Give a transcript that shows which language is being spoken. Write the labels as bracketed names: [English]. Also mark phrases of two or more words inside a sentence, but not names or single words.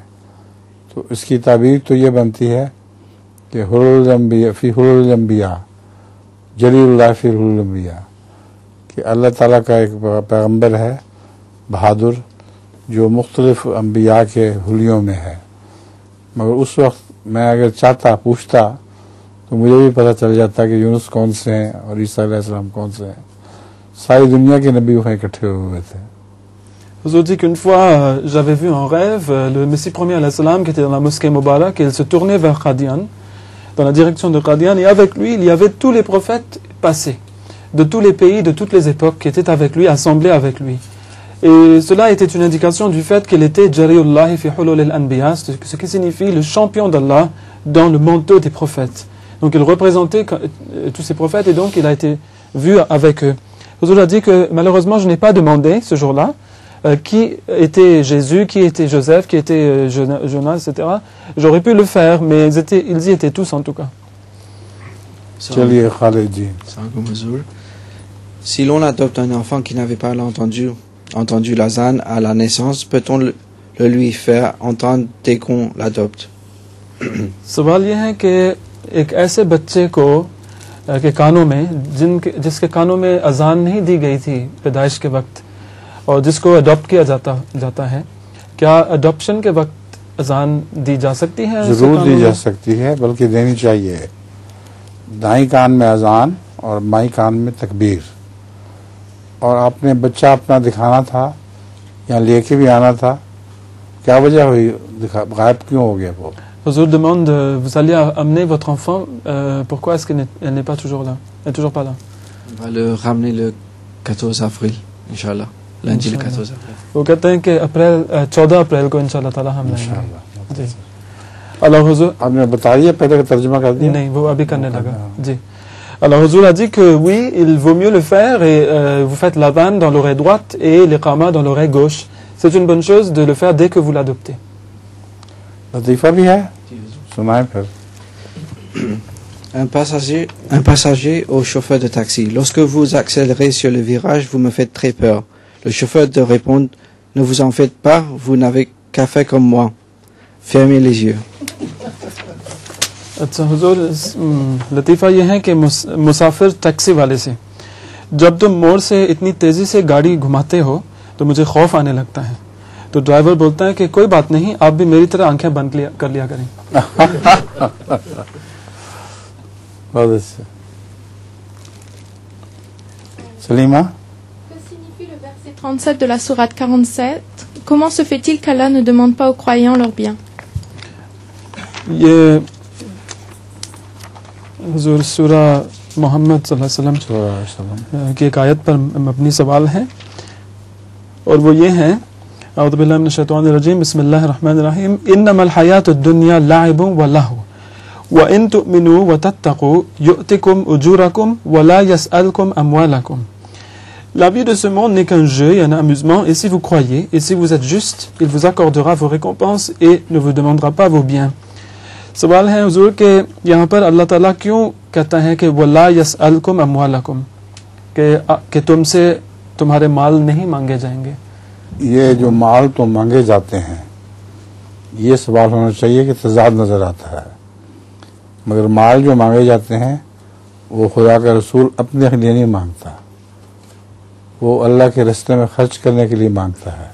[Urdu] تو اس کی تعبیر تو یہ بنتی ہے کہ [Arabic] حرل انبیاء فی حرل انبیاء جلیل اللہ فی حرل انبیاء, [Urdu] کہ اللہ تعالیٰ کا ایک پیغمبر ہے بہادر جو مختلف انبیاء کے حلیوں میں ہے. مگر اس وقت میں اگر چاہتا، پوچھتا، تو مجھے بھی پتا چل جاتا کہ یونس کون سے ہیں اور عیسیٰ علیہ السلام کون سے ہیں. ساری دنیا کے نبی وہاں اکٹھے ہوئے تھے. [French] Hazur dit qu'une fois, j'avais vu en rêve le Messie premier [Arabic] عليه السلام [French] qui était dans la mosquée Moubarak, et il se tournait vers Qadian, dans la direction de Qadian, et avec lui, il y avait tous les prophètes passés, de tous les pays, de toutes les époques, qui étaient avec lui, assemblés avec lui. Et cela était une indication du fait qu'il était [Arabic] جري الله في حلل الأنبياء, [French] ce qui signifie le champion d'Allah dans le manteau des prophètes. Donc il représentait tous ces prophètes, et donc il a été vu avec eux. Hazur a dit que malheureusement je n'ai pas demandé ce jour-là qui était Jésus, qui était Joseph, qui était Jonas, etc. J'aurais pu le faire, mais ils y étaient tous en tout cas. [Urdu] چلیے خالد جی. [French] Si l'on adopte un enfant qui n'avait pas entendu l'azan à la naissance, peut-on le lui faire entendre dès qu'on l'adopte? [Urdu] سوال یہ ہے کہ ایک ایسے بچے کو کے کانوں میں جس کے کانوں میں اذان نہیں دی گئی تھی پیدائش کے وقت، اور جس کو اڈاپٹ کیا جاتا ہے، کیا اڈاپشن کے وقت اذان دی جا سکتی ہے? ضرور دی جا سکتی ہے، بلکہ دینی چاہیے۔ دائیں کان میں اذان اور بائیں کان میں تکبیر. اور آپ نے بچہ اپنا دکھانا تھا یا لے کے بھی آنا تھا، کیا وجہ ہوئی، غائب کیوں ہو گیا وہ? [French] Huzour demande, vous alliez amener votre enfant, pourquoi est-ce qu'elle n'est pas toujours là? Elle n'est toujours pas là. On va le ramener le 14 avril, Inch'Allah. Lundi le 14 avril. [Urdu] وہ کہتے ہیں کہ 14 اپریل کو ان شاء اللہ تعالیٰ ہم لائیں گے. [French] जी। Alors Huzour, [Urdu] آپ نے بتا دیا پہلے کا ترجمہ کر دیا? نہیں، وہ ابھی کرنے لگا۔ جی. [French] Alors Huzour a dit que oui, il vaut mieux le faire et vous faites l'adhan dans l'oreille droite et l'iqama dans l'oreille gauche. C'est une bonne chose de le faire dès que vous l'adoptez. [Urdu] لطیفہ بھی ہے، سنائے پھر. [French] Un passager au chauffeur de taxi. Lorsque vous accélérez sur le virage, vous me faites très peur. Le chauffeur de répondre, ne vous en faites pas, vous n'avez qu'à faire comme moi. Fermez les yeux. [Urdu] اچھا حضور، لطیفہ یہ ہے کہ مسافر ٹیکسی والے سے، جب تم موڑ سے اتنی تیزی سے گاڑی گھماتے ہو تو مجھے خوف آنے لگتا ہے. تو ڈرائیور بولتا ہے کہ کوئی بات نہیں، آپ بھی میری طرح آنکھیں بند کر لیا کریں. بہت اچھا. سلیمہ, [French] Que signifie le verset 37 de la sourate 47? Comment se fait-il qu'Allah ne demande pas aux croyants leur bien? [Urdu] یہ حضور سورہ محمد [Arabic] صلى الله عليه وسلم [Urdu] کی ایک آیت پر مبنی سوال ہے، اور وہ یہ ہے, [Arabic] أعوذ بالله من الشيطان الرجيم، بسم الله الرحمن الرحيم، إنما الحياة الدنيا لعب ولهو وإن تؤمنوا وتتقوا يؤتكم أجوركم ولا يسألكم أموالكم. [French] La vie de ce monde n'est qu'un jeu et un amusement, et si vous croyez et si vous êtes juste, il vous accordera vos récompenses et ne vous demandera pas vos biens। [Urdu] سوال ہے حضور کہ یہاں پر اللہ تعالیٰ کیوں کہتا ہے کہ [Arabic] ولا يسألكم أموالكم, [Urdu] کہ تم سے تمہارے مال نہیں مانگے جائیں گے? یہ جو مال تو مانگے جاتے ہیں، یہ سوال ہونا چاہیے کہ تضاد نظر آتا ہے، مگر مال جو مانگے جاتے ہیں وہ خدا کا رسول اپنے لیے نہیں مانگتا، وہ اللہ کے راستے میں خرچ کرنے کے لیے مانگتا ہے.